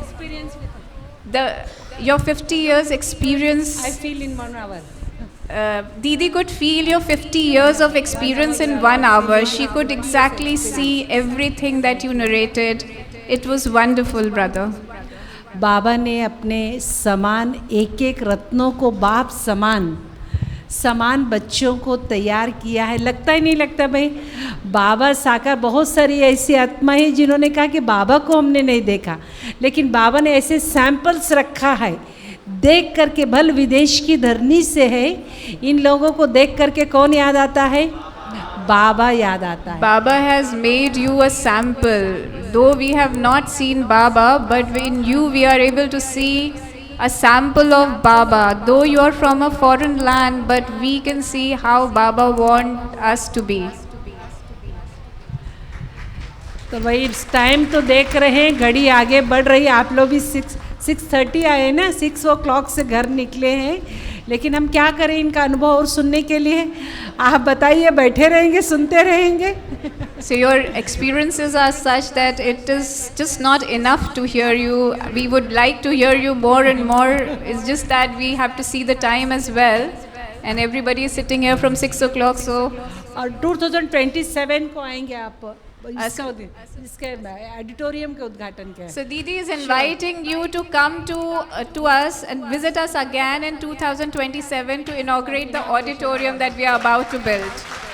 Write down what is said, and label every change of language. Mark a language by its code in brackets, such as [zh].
[en] experience with Your 50 years experience. I feel in 1 hour. Didi could feel your 50 years of experience in 1 hour. She could exactly see everything that you narrated. It was wonderful, brother. [hi] बाबा ने अपने समान एक एक रत्नों को बाप समान बच्चों को तैयार किया है। लगता ही नहीं लगता भाई बाबा साकार। बहुत सारी ऐसी आत्माएं जिन्होंने कहा कि बाबा को हमने नहीं देखा, लेकिन बाबा ने ऐसे सैंपल्स रखा है देख करके। भल विदेश की धरनी से है, इन लोगों को देख करके कौन याद आता है? बाबा याद आता है। [en] Baba has made you a sample. Though we have not seen Baba, but in you we are able to see a sample of Baba. Though you are from a foreign land, but we can see how Baba want us to be. [hi] तो भाई time तो देख रहे हैं, घड़ी आगे बढ़ रही है। आप लोग भी 6:30 आए ना, 6 o'clock से घर निकले हैं, लेकिन हम क्या करें इनका अनुभव और सुनने के लिए? आप बताइए, बैठे रहेंगे, सुनते रहेंगे? [en] So your experiences are such that it is just not enough to hear you. We would like to hear you more and more. It's just that we have to see the time as well. And everybody is sitting here from 6 o'clock, so... [hi] और 2027 को आएंगे आप इसके auditorium के उद्घाटन के। [en] So Didi is inviting you to come to us and visit us again in 2027 to inaugurate the auditorium that we are about to build.